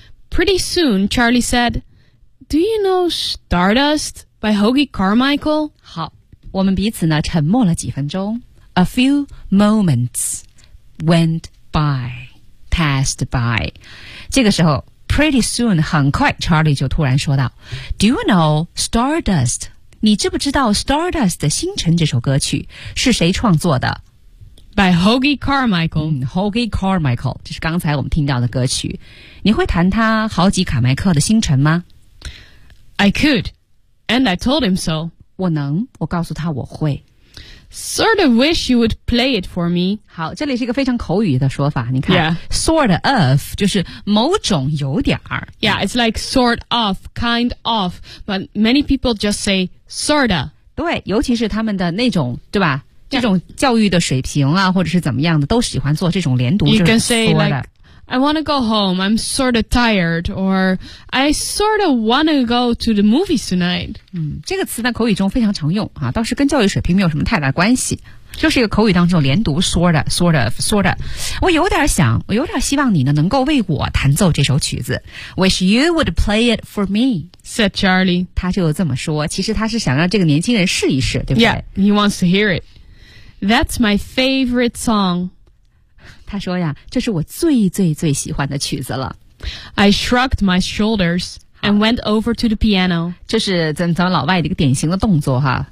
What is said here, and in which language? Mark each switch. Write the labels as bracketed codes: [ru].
[en] Pretty soon, Charlie said, Do you know Stardust by Hoagy Carmichael? [zh] 好，我们彼此呢沉默了几分钟。 [en] A few moments went by, passed by. [zh] 这个时候 [en] Pretty soon, [zh] 很快 Charlie 就突然说道 [en] Do you know Stardust? [zh] 你知不知道 Stardust 的星辰这首歌曲是谁创作的 [en] By Hoagy Carmichael、 [zh] Hoagy Carmichael 这是刚才我们听到的歌曲你会弹他豪吉卡麦克的星辰吗 [en] I could, and I told him so [zh] 我能我告诉他我会 [en] Sort of wish you would play it for me [zh] 好这里是一个非常口语的说法你看、 [en] yeah. [zh] Sort of, 就是某种有点儿。 [en] Yeah, it's like sort of, kind of, but many people just say sort of. [zh] 对尤其是他们的那种对吧、 [en] yeah. [zh] 这种教育的水平啊或者是怎么样的都喜欢做这种连读。 [en] You can say like, I want to go home, I'm sort of tired, or I sort of want to go to the movies tonight. [zh] 这个词呢口语中非常常用啊倒是跟教育水平没有什么太大关系。就是一个口语当中连读 [en] sort of, sort of, sort of [zh] 我有点想我有点希望你呢能够为我弹奏这首曲子 [en] Wish you would play it for me said Charlie [zh] 他就这么说其实他是想让这个年轻人试一试对不对 [en] Yeah, he wants to hear it That's my favorite song [zh] 他说呀这是我最最最喜欢的曲子了 [en] I shrugged my shouldersAnd went over to the piano. [zh] 这是咱们老外的一个典型的动作哈、